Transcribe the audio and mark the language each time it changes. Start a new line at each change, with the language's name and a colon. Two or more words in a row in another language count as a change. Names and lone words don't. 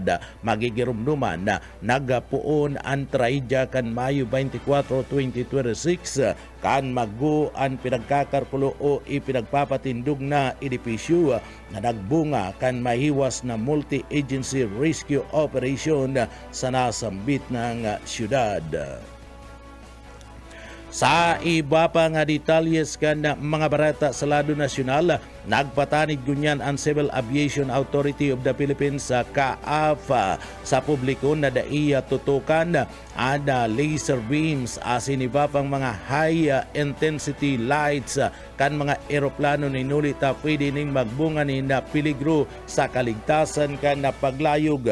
Bikol: Magigirumduman na nagpuon ang traidya kan Mayo 24, 2026 kan maggu ang pinagkakarpulo o ipinagpapatindog na edipisyo na nagbunga kan mahiwas na
English: multi-agency rescue operation
Bikol: sa nasambit ng syudad. Sa iba pa nga detalyes kan mga barata sa lado nasyonal, nagpatanid gunyan ang Civil Aviation Authority of the Philippines sa CAAF sa publiko na daiya tutukan ada
English: laser beams
Bikol: asin iba pang mga
English: high intensity lights
Bikol: kan mga eroplano ni nulita pwede ning magbunga ni na peligro sa kaligtasan kan na paglayog.